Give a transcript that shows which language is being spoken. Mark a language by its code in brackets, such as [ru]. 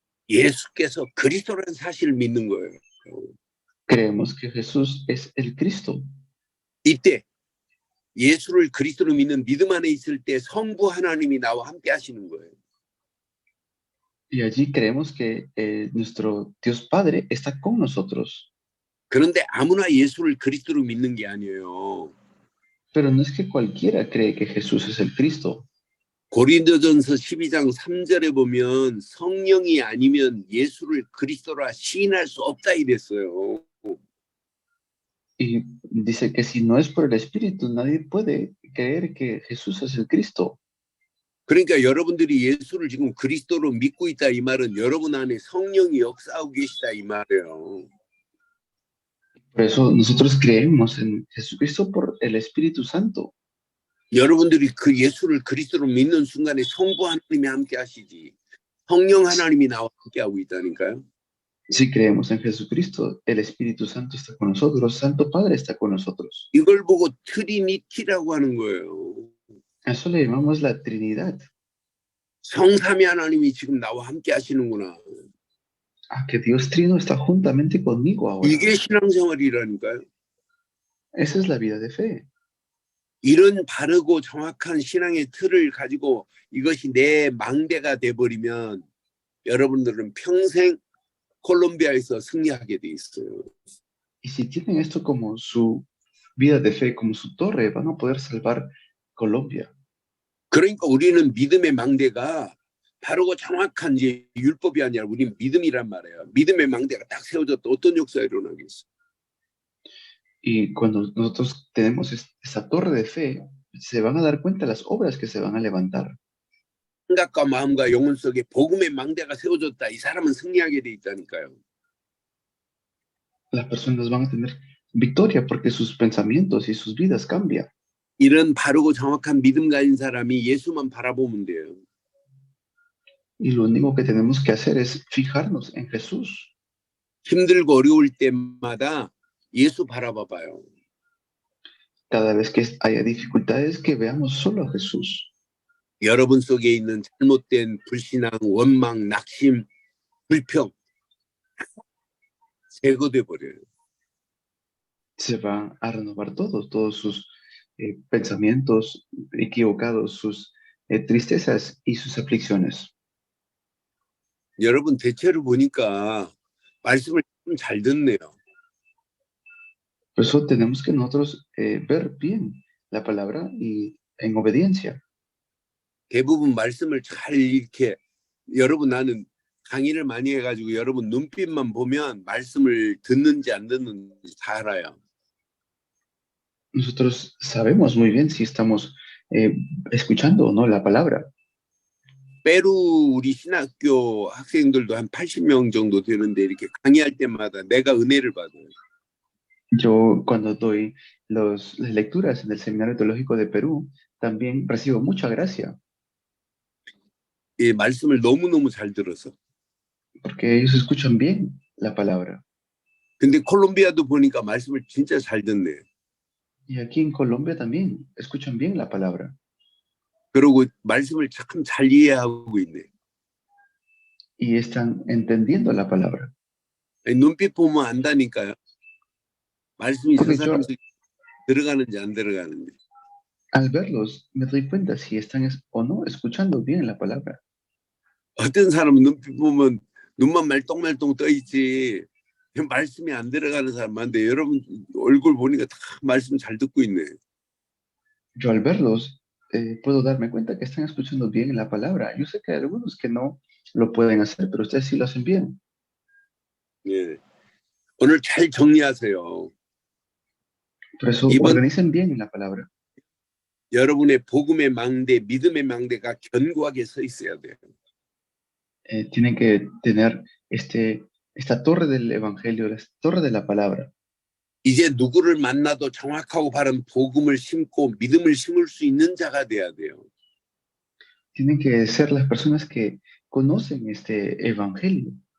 [ko] 예수께서 그리스도라는 사실을 믿는 거예요. [es] Creemos que Jesús es el Cristo. [ko] 이때 예수를 그리스도로 믿는 믿음 안에 있을 때 성부 하나님이 나와 함께 하시는 거예요. [es] Y allí creemos que nuestro Dios Padre está con nosotros. [ko] 그런데 아무나 예수를 그리스도로 믿는 게 아니에요. [es] Pero no es que cualquiera cree que Jesús es el Cristo. [ko] 고린도전서 12장 3절에 보면 성령이 아니면 예수를 그리스도라 시인할 수 없다 이랬어요. [es] Y dice que si no es por el Espíritu, nadie puede creer que Jesús es el Cristo. [ko] 그러니까 여러분들이 예수를 지금 그리스도로 믿고 있다 이 말은 여러분 안에 성령이 역사하고 계시다 이 말이에요. [es] Por eso nosotros creemos en Jesucristo por el Espíritu Santo. [ko] 여러분들이 그 예수를 그리스도로 믿는 순간에 성부 하나님이 함께 하시지 성령 하나님이 나와 함께 하고 있다니까요. [es] Si creemos en Jesucristo, el Espíritu Santo está con nosotros, Santo Padre está con nosotros. [ko] 이걸 보고 트리니티라고 하는 거예요. [es] Eso le llamamos la Trinidad. [ko] 성삼위 하나님이 지금 나와 함께 하시는구나. [es] Que Dios Trino está juntamente conmigo ahora. [ko] 이게 신앙생활이라니까요. [es] Esa es la vida de fe. [ko] 이런 바르고 정확한 신앙의 틀을 가지고 이것이 내 망대가 돼버리면 여러분들은 평생 콜롬비아에서 승리하게 돼 있어요. [es] Y si tienen esto como su vida de fe, como su torre, van a poder salvar Colombia. [ko] 그러니까 우리는 믿음의 망대가 바르고 정확한 이제 율법이 아니라 우리는 믿음이란 말이에요. 믿음의 망대가 딱 세워졌다. 어떤 역사가 일어나겠어? [es] Y cuando nosotros tenemos esa torre de fe, se van a dar cuenta las obras que se van a levantar. [ko] 생각과 마음과 영혼 속에 복음의 망대가 세워졌다. 이 사람은 승리하게 돼 있다니까요. [es] Las personas van a tener victoria porque sus pensamientos y sus vidas cambian. [ko] 이런 바르고 정확한 믿음 가진 사람이 예수만 바라보면 돼요. [es] Y lo único que tenemos que hacer es fijarnos en Jesús. [ko] 힘들고 어려울 때마다 예수 바라봐봐요. [es] Cada vez que haya dificultades, que veamos solo a Jesús. [ko] 여러분 속에 있는 잘못된 불신앙, 원망, 낙심, 불평 제거돼 버려요. [es] Se va a renovar todos sus pensamientos equivocados, sus tristezas y sus aflicciones. [ko] 여러분 대체로 보니까 말씀을 좀 잘 듣네요. [es] Por eso tenemos que nosotros ver bien la palabra y en obediencia. [ko] 대부분 말씀을 잘 이렇게 여러분 나는 강의를 많이 해가지고 여러분 눈빛만 보면 말씀을 듣는지 안 듣는지 다 알아요. [es] nosotros sabemos muy bien si estamos escuchando o no la palabra. [ko] 페루 우리 신학교 학생들도 한 80명 정도 되는데 이렇게 강의할 때마다 내가 은혜를 받아요. [es] Yo cuando doy las lecturas en el Seminario Teológico de Perú, también recibo mucha gracia, [ko] 이 말씀을 너무너무 잘 들어서. [es] porque ellos escuchan bien la palabra. [ko] 근데 콜롬비아도 보니까 말씀을 진짜 잘 듣네. [es] Y aquí en Colombia también escuchan bien la palabra. [ko] 그리고 말씀을 참 잘 이해하고 있네. [es] Y están entendiendo la palabra. [ko] 눈빛 보면 안다니까요. 말씀이 저 [es] Porque yo [ko] 사람 속에 들어가는지 안 들어가는지. [es] al verlos me doy cuenta si están o no escuchando bien la palabra. 어떤 사람은 눈빛 보면 눈만 말똥말똥 떠 있지 말씀이 안 들어가는 사람 많은데 여러분 얼굴 보니까 다 말씀 잘 듣고 있네. Yo al verlos puedo darme cuenta que están escuchando bien la palabra. Yo sé que hay algunos que no lo pueden hacer, pero ustedes sí lo hacen bien. [ko] 예. 오늘 잘 정리하세요. [es] Por eso [ko] 이번 [es] organicen bien la palabra. [ko] 여러분의 복음의 망대, 믿음의 망대가 견고하게 서 있어야 돼요. [es] Tienen que tener esta torre del evangelio, la torre de la palabra. [ko] 이제 누구를 만나도 정확하고 바른 복음을 심고 믿음을 심을 수 있는 자가 돼야 돼요. [es] Tienen que ser las personas que conocen este evangelio,